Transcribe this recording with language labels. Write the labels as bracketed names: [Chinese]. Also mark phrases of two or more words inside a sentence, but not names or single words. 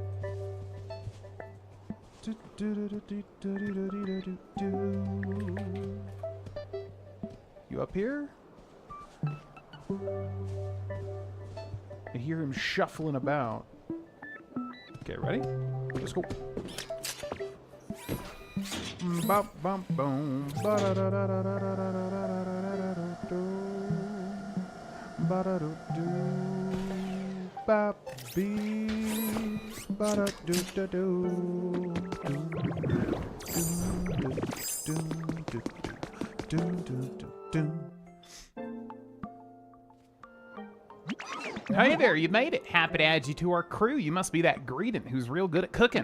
[English] You up here? I hear him shuffling about. Okay, ready? Let's go. Bop, bum, boom. Ba-da-do-do. Bop, bee. Ba-da-do-do-do. Hey there, you made it. Happy to add you to our crew. You must be that Greedent who's real good at cooking.